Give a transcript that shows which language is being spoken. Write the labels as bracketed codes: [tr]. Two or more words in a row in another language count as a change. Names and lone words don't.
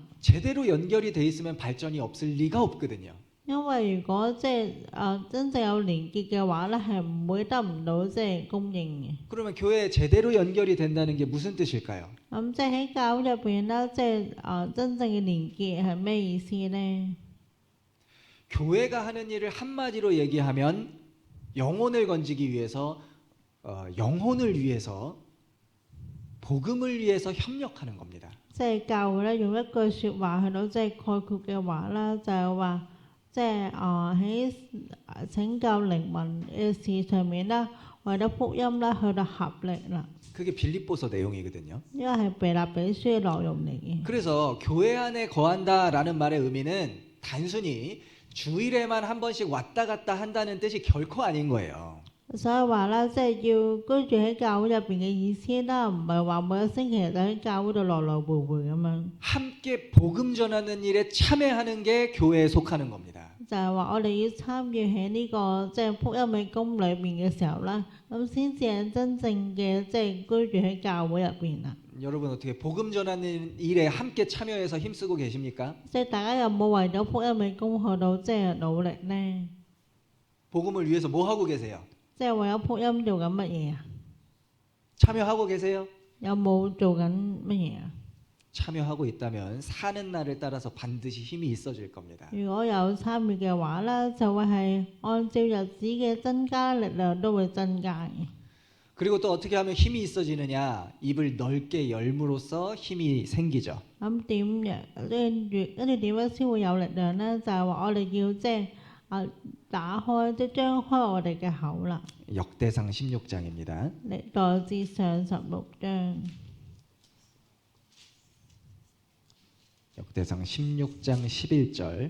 [ko] 제대로 연결이 돼 있으면 발전이 없을 리가 없거든요. [yue] 因為如果即係真正有連結嘅話咧，係唔會得唔到即係供應嘅。 [ko] 그러면 교회에 제대로 연결이 된다는 게 무슨 뜻일까요? [yue] 咁即係喺教會入邊咧，即係真正嘅連結係咩意思咧？ [ko] 교회가 하는 일을 한마디로 얘기하면 영혼을 건지기 위해서 영혼을 위해서 복음을 위해서 협력하는 겁니다. [yue] 即係教會咧，用一句説話去到即係概括嘅話啦，就係話即係喺拯救靈魂嘅事上面啦，為咗福音啦，去到合力啦。 [ko] 그게 빌립보서 내용이거든요. [yue] 呢個係腓立比書嘅內容嚟嘅。 [ko] 그래서 교회 안에 거한다라는 말의 의미는 단순히 주일에만 한 번씩 왔다 갔다 한다는 뜻이 결코 아닌 거예요. [yue] 所以話啦，即係要居住喺教會入邊嘅意思啦，唔係話每個星期就喺教會度來來回回咁樣。 [ko] 함께 복음 전하는 일에 참여하는 게 교회에 속하는 겁니다. [yue] 就係話我哋要參與喺呢個即係福音嘅工裏邊嘅時候啦，咁先至係真正嘅即係居住喺教會入邊啦。 [ko] 여러분 어떻게 복음 전하는 일에 함께 참여해서 힘쓰고 계십니까? [yue] 即係大家有冇為咗福音嘅工去到即係努力呢？ [ko] 복음을 위해서 뭐 하고 계세요? [yue] 即係為咗福音做緊乜嘢啊？ [ko] 참여하고 계세요? [yue] 有冇做緊乜嘢啊？ [ko] 참여하고 있다면 사는 날을 따라서 반드시 힘이 있어질 겁니다. [yue] 如果有參與嘅話咧，就會係按照日子嘅增加，力量都會增加嘅。 [ko] 그리고 또 어떻게 하면 힘이 있어지느냐? 입을 넓게 열므로써 힘이 생기죠. [yue] 咁點樣？跟住點樣先會有力量咧？就係話我哋要即係打開，即係張開我哋嘅口啦。 [ko] 역대상 16장입니다. [yue] 歷代志上16章。 [ko] 역대상 16장 11절.